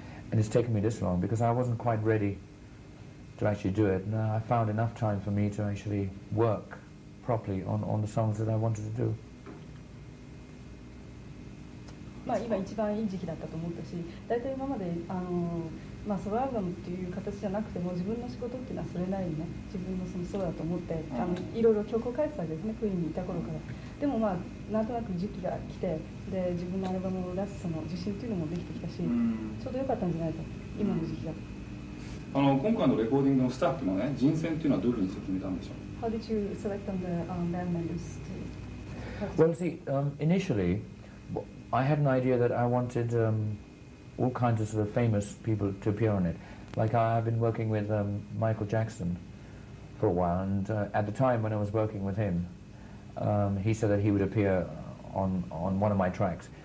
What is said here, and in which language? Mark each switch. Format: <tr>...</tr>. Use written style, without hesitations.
<en>And it's taken me this long because I wasn't quite ready to actually do it. And I found enough time for me to actually work properly on the songs that I wanted to do.</en> <ja>まあ今一番いい時期だったと思ったし、大体今までまあソロアルバムっていう形じゃなくても自分の仕事っていうのはそれなりにね、自分のそのソロだと思っていろいろ曲を書いてたわけですね、クイーンにいた頃から。でもまあなんとなく時期が来て、で自分のアルバムを出すその自信っていうのもできてきたし、ちょうど良かったんじゃないか、今の時期が。今回のレコーディングのスタッフのね、人選っていうのはどういうふうにして決めたんでしょう。</ja> <en>How did you select on the band members? Well, see, initially, I had an idea that I wanted all kinds of sort of famous people to appear on it. Like I've been working with Michael Jackson for a while, and at the time when I was working with him, he said that he would appear on one of my tracks.</en>